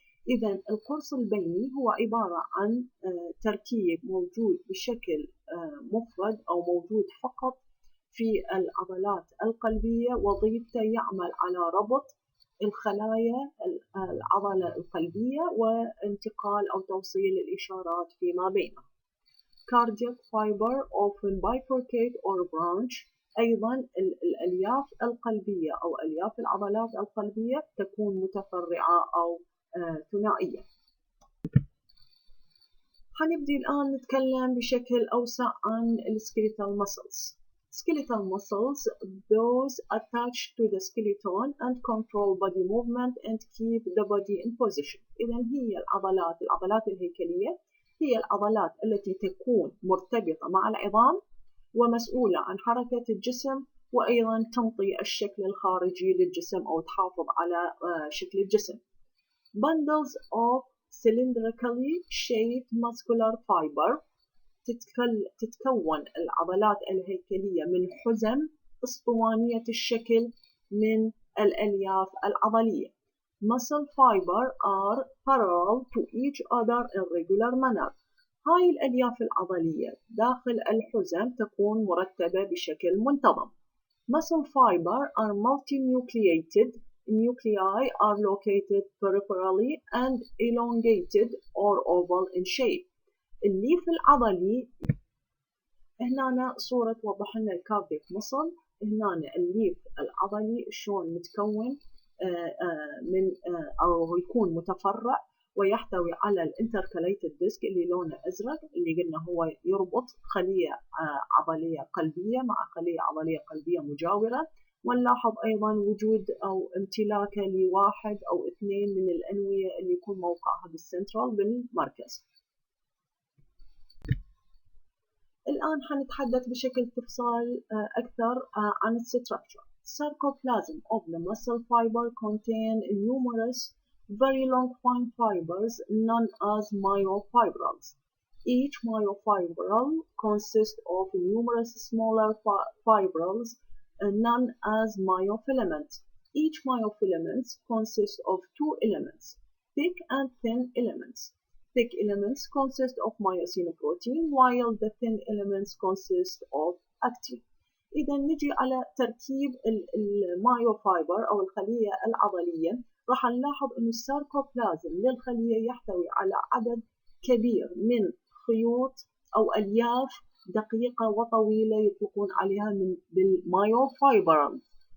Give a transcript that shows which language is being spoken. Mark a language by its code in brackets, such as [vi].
[ar] إذا القرص البيني هو عبارة عن تركيب موجود بشكل مفرد أو موجود فقط في العضلات القلبية، وظيفته يعمل على ربط الخلايا العضلة القلبية وانتقال أو توصيل الإشارات فيما بينها. [en] Cardiac fiber often bifurcate or branch. [ar] أيضا الألياف القلبية أو ألياف العضلات القلبية تكون متفرعة أو ثنائية. حنبدي الآن نتكلم بشكل أوسع عن skeletal muscles. [en] Skeletal muscles, those attached to the skeleton and control body movement and keep the body in position. [ar] إذن هي العضلات الهيكلية هي العضلات التي تكون مرتبطة مع العظام ومسؤولة عن حركة الجسم، وأيضا تنطي الشكل الخارجي للجسم أو تحافظ على شكل الجسم. [en] Bundles of cylindrically shaped muscular fiber. [ar] تتكون العضلات الهيكلية من حزم اسطوانية الشكل من الألياف العضلية. [en] Muscle fiber are parallel to each other in regular manner. [ar] هاي الألياف العضلية داخل الحزم تكون مرتبة بشكل منتظم. [en] Muscle fiber are multinucleated. Nuclei are located peripherally and elongated or oval in shape. [ar] الليف العضلي هنا صورة توضح لنا الكارديك مصل. هنا الليف العضلي شلون متكون من أو يكون متفرع ويحتوي على الانتركاليتد ديسك اللي لونه أزرق، اللي قلنا هو يربط خلية عضلية قلبية مع خلية عضلية قلبية مجاورة. ونلاحظ أيضا وجود أو امتلاكه لواحد أو اثنين من الأنوية اللي يكون موقعها بالسنترال بالمركز. الآن حنتحدث بشكل تفصيل أكثر عن الستراكشر. [en] Sarcoplasm of the muscle fiber contain numerous very long fine fibers known as myofibrils. Each myofibril consists of numerous smaller fibrils known as myofilaments. Each myofilament consists of two elements, thick and thin elements. Thick elements consist of myosin protein while the thin elements consist of actin. [ar] إذا نجي على تركيب المايوفايبر أو الخلية العضلية، راح نلاحظ أن الساركوبلازم للخلية يحتوي على عدد كبير من خيوط أو ألياف دقيقة وطويلة يطلقون عليها بالمايوفايبرز.